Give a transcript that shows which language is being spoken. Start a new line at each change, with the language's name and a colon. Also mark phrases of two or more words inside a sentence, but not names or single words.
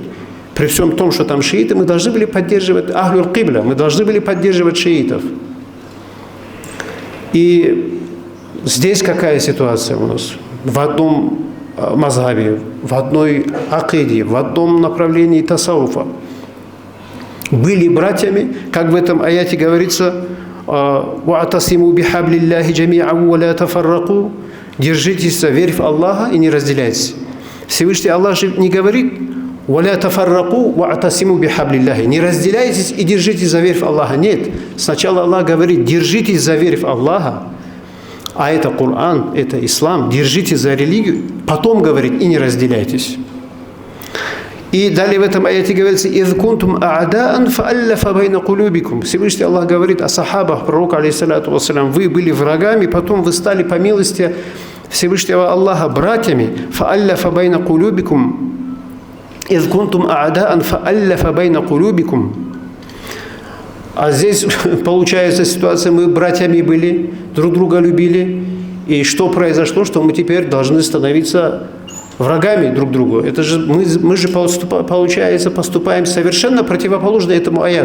Russian: При всем том, что там шииты, мы должны были поддерживать
Arabic: أهل القبلة,
Russian: мы должны были поддерживать шиитов. И здесь какая ситуация у нас? В одном мазхабе, в одной акиде, в одном направлении тасауфа. Были братьями, как в этом аяте говорится:
Arabic: «واعتصموا بحبل الله جميعا ولا تفرقوا».
Russian: Держитесь за верь в Аллаха и не разделяйтесь. Всевышний Аллах же не говорит:
Arabic: «ولا تفرقوا واعتصموا بحبل الله».
Russian: Не разделяйтесь и держитесь за верь в Аллаха. Нет. Сначала Аллах говорит: держитесь за верь в Аллаха. А это Коран, это ислам. Держитесь за религию. Потом говорит: и не разделяйтесь. И далее в этом аяте говорится:
Arabic: «إذ كنتم أعداء فألف بين قلوبكم».
Russian: Всевышний Аллах говорит о сахабах пророка,
Arabic: عليه الصلاة والسلام:
Russian: вы были врагами, потом вы стали по милости Всевышнего Аллаха братьями.
Arabic: «فألف بين قلوبكم. إذ كنتم أعداء فألف بين قلوبكم».
Russian: А здесь получается ситуация: мы братьями были, друг друга любили. И что произошло? Что мы теперь должны становиться врагами друг другу. Это же мы же, получается, поступаем совершенно противоположно этому аяту.